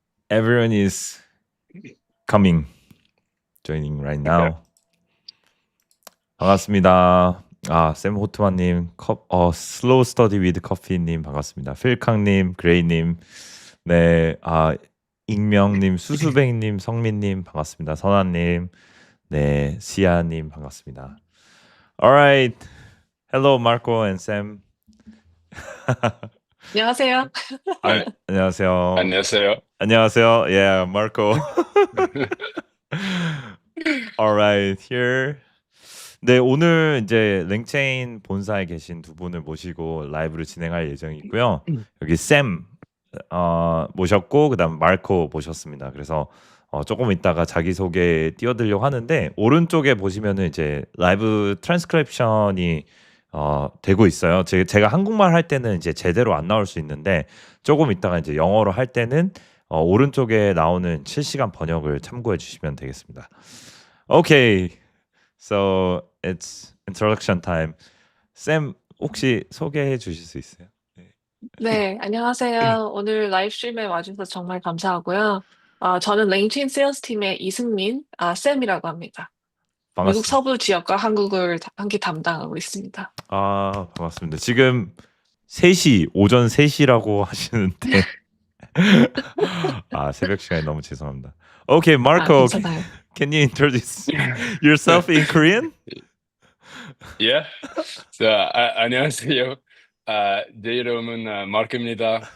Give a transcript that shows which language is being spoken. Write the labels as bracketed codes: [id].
[en] Everyone is coming, joining right now. [ko] 반갑습니다. 샘 호트만님, 슬로우 스터디 위드 커피님 반갑습니다. 필캉님, 그레이님, 네, 익명님, 수수뱅님, 성민님 반갑습니다. 선아님, 네, 시아님 반갑습니다. [en] Alright, hello Marco and Sam. [ko] 안녕하세요. 안녕하세요. 안녕하세요. 안녕하세요. [en] Yeah, Marco. Alright, here. [ko] 네, 오늘 이제 랭체인 본사에 계신 두 분을 모시고 라이브를 진행할 예정이고요. 여기 샘 모셨고 그다음 마르코 모셨습니다. 그래서 조금 있다가 자기소개 띄워드리려고 하는데 오른쪽에 보시면은 이제 라이브 트랜스크립션이 되고 있어요. 제가 한국말 할 때는 이제 제대로 안 나올 수 있는데 조금 있다가 이제 영어로 할 때는 오른쪽에 나오는 실시간 번역을 참고해 주시면 되겠습니다. [en] Okay. So it's introduction time. [ko] 샘 혹시 소개해 주실 수 있어요? 네, 안녕하세요. 오늘 라이브 스트림에 와주셔서 정말 감사하고요. 저는 랭체인 세일즈 팀의 이승민, 샘이라고 합니다. 미국 반갑습니다. 서부 지역과 한국을 함께 담당하고 있습니다. 반갑습니다. 지금 3시, 오전 3시라고 하시는데 새벽 시간에 너무 죄송합니다. [en] Okay, Marco, [ko] 괜찮아요. [en] can you introduce yourself in Korean? Yeah. So, [ko] 안녕하세요. 제 이름은 마르코입니다.